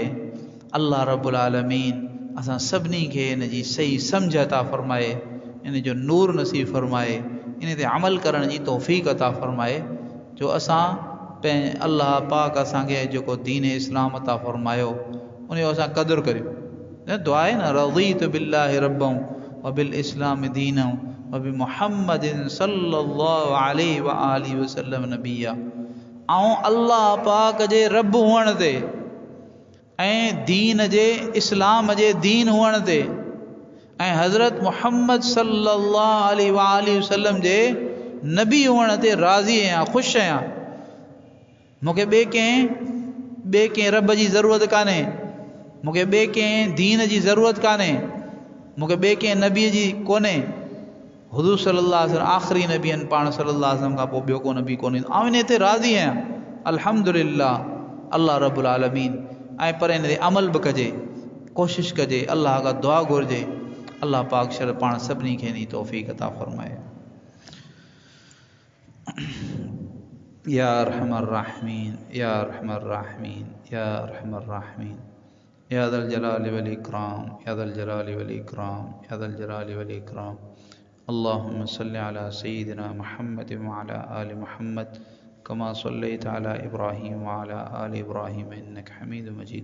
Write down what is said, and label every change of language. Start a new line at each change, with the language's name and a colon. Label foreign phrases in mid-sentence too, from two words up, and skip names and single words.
Arabic: الله رب العالمين
Sindhi: असां सभिनी खे इन जी सही सम्झ अता फ़रमाए, इन जो नूर नसीब फ़रमाए, इन ते अमल करण जी तौफ़ीक़ अता फ़रमाए, जो असां पंहिंजे अल्लाह पाक असांखे जेको दीन इस्लाम अता फ़रमायो उन जो असां क़दुरु करियूं। दुआ आहे न,
Arabic: رضيت بالله ربا وبالإسلام دينا وبمحمد صلى الله عليه وآله وسلم نبيا.
Sindhi: ऐं अल्लाह पाक जे रब हुअण ते ऐं दीन जे इस्लाम जे दीन हुअण ते ऐं हज़रत मुहम्मद
Arabic: صلى الله عليه وسلم
Sindhi: जे नबी हुअण ते राज़ी आहियां, ख़ुशि आहियां। मूंखे ॿिए कंहिं रब जी ज़रूरत कान्हे, मूंखे ॿिए कंहिं दीन जी ज़रूरत कान्हे, मूंखे ॿिए कंहिं नबीअ जी कोन्हे। हुज़ूर
Arabic: صلى الله عليه وسلم
Sindhi: आख़िरी नबी आहिनि, पाण
Arabic: صلى الله عليه وسلم
Sindhi: खां पोइ ॿियो को नबी कोन्हे। ऐं इन ते राज़ी आहियां, अल्हम्दुलिल्लाह,
Arabic: الله رب العالمين.
Sindhi: ऐं पर इन ते अमल बि कजे, कोशिशि कजे, अल्लाह खां दुआ घुरिजे। अल्लाह पाक शर पाण सभिनी खे नी तौफ़ीक़ अता फ़रमाए।
Arabic: يا أرحم الراحمين، يا أرحم الراحمين، يا أرحم الراحمين، يا ذا الجلال والإكرام، يا ذا الجلال والإكرام، يا ذا الجلال والإكرام. اللهم صل على سيدنا محمد وعلى آل محمد كما صليت على إبراهيم وعلى آل إبراهيم إنك حميد مجيد.